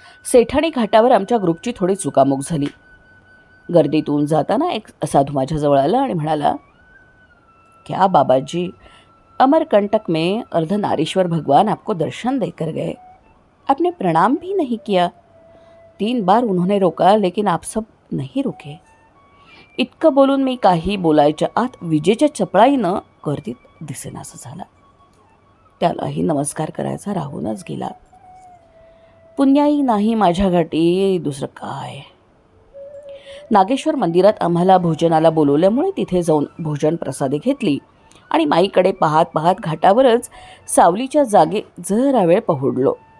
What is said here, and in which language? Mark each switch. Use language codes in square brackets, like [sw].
[mr] सेठाणी घाटावर आमच्या ग्रुपची थोडी चुकामुक झाली. गर्दीतून जाताना एक साधू माझ्याजवळ आला आणि म्हणाला, [hi] क्या बाबाजी, अमरकंटक में अर्धनारीश्वर भगवान आपको दर्शन देकर गए, आपने प्रणाम भी नहीं किया. 3 बार उन्होंने रोका लेकिन आप सब नहीं रुके. [mr] इतकं बोलून मी काही बोलायच्या आत विजेच्या चपळाईनं गर्दीत दिसेनासं झाला. त्यालाही नमस्कार करायचा राहूनच गेला. पुण्याई नाही माझ्या गाठी, दुसरं काय. नागेश्वर मंदिरात आम्हाला भोजनाला बोलवल्यामुळे तिथे जाऊन भोजन प्रसादी घेतली आणि माईकडे पाहत पाहत घाटावरच सावलीच्या जागे जरा वेळ पहुडलो.